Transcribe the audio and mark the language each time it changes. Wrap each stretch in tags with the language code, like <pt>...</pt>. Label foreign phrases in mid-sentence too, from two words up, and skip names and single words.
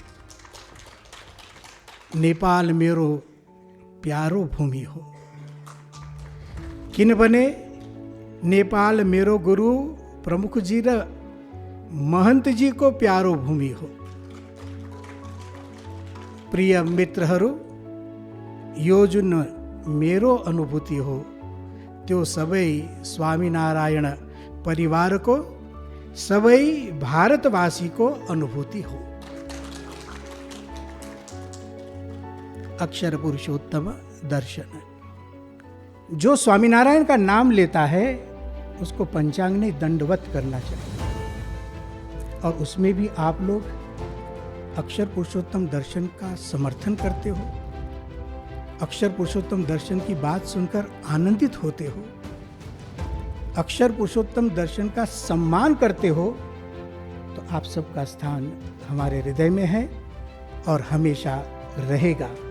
<ne>नेपाल मेरो प्यारो भूमि हो, किन बने नेपाल मेरो गुरु प्रमुख जी र महंत जी को प्यारो भूमि हो। प्रिय मित्रहरू, यो जुन मेरो अनुभूति हो त्यो सबै स्वामीनारायण परिवार को, सबै भारतवासी को अनुभूति हो।</ne> <hi>अक्षर पुरुषोत्तम दर्शन, जो स्वामीनारायण का नाम लेता है उसको पंचांग ने दंडवत करना चाहिए। और उसमें भी आप लोग अक्षर पुरुषोत्तम दर्शन का समर्थन करते हो, अक्षर पुरुषोत्तम दर्शन की बात सुनकर आनंदित होते हो, अक्षर पुरुषोत्तम दर्शन का सम्मान करते हो, तो आप सबका स्थान हमारे हृदय में है और हमेशा रहेगा।</hi>